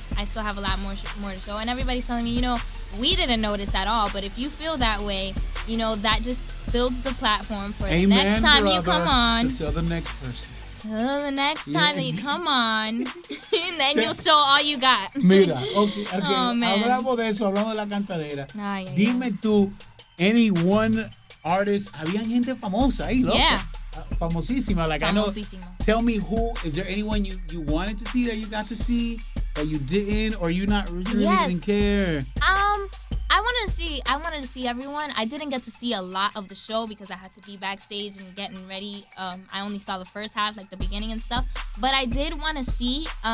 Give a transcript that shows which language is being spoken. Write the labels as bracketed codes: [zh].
[en] I still have a lot more to show, and everybody's telling me, you know, we didn't notice at all, but if you feel that way, you know, that just builds the platform for the next time you come on. To tell the next person. Till the next time that you come on, then you'll show all you got. [es] Mira, okay. [en] Oh, man. [es] Hablamos de eso, hablamos de la cantadera. Dime tú, [en] any one artist, [es] había gente famosa ahí, loco. [en] Yeah. [es] Famosísima. [en] Like, [es] Famosísima. [en] I know. Tell me is there anyone you wanted to see that you got to see that you didn't, or you really didn't care? I wanted to see everyone. I didn't get to see a lot of the show because I had to be backstage and getting ready. I only saw the first half, like the beginning and stuff. But I did want to see.